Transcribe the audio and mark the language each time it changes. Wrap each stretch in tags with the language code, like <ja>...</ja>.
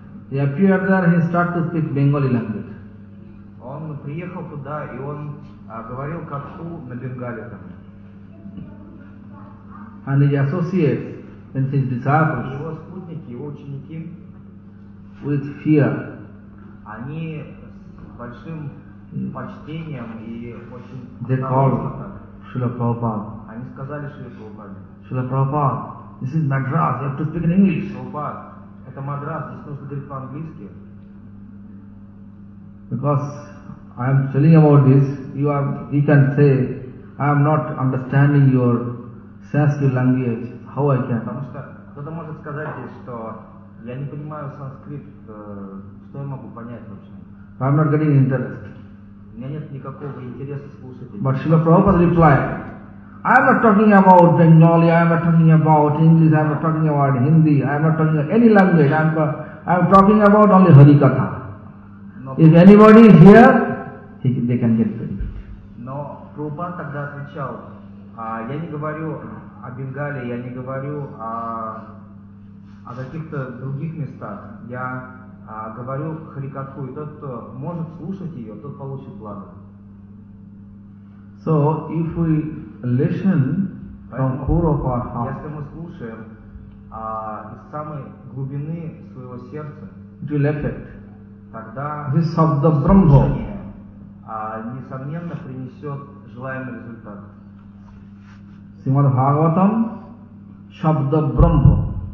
<en>appeared there, he started to speak Bengali language.</en> <ru>Он приехал туда, и он говорил как-то на бенгали там.</ru> <en>And his associates and his disciples,</en> <ru>его спутники, его ученики,</ru> <en>with fear,</en> <ru>они с большим почтением и очень...</ru> <en>They called Srila Prabhupada.</en> <ru>Они сказали Шриле Прабхупаде.</ru> <en>Шриле Прабхупада, this is Madras, you have to speak in English.</en> <ru>Прабхупад, это Мадрас, здесь нужно говорить по-английски.</ru> <en>Because I am telling about this, you can say, I am not understanding your Sanskrit language. How I can?</en> <ru>Потому что кто-то может сказать здесь, что я не понимаю санскрит, что я могу понять вообще?</ru> <en>I am not getting interest.</en> <ru>Мне нет никакого интереса слушать.</ru> <en>But Srila Prabhupada replied, I am not talking about Bengali, I am not talking about English, I am not talking about Hindi, I am not talking about any language, I am talking about only Harikatha. If anybody is here, they can get benefit.</en> <ru>Но Prabhupada тогда отвечал, я не говорю о Бенгалии, я не говорю о каких-то других местах. Я говорю Харикатху, и тот, кто может слушать ее, тот получит благо.</ru> <en>So if we listen from core of our heart,</en> <ru>если мы слушаем из самой глубины своего сердца,</ru> <en>it will affect.</en> <ru>Тогда</ru> <sa>Висабда Брамхо</sa> <ru>несомненно принесет желаемый результат. Шримад Бхагаватам, Шабда Брамхо.</ru>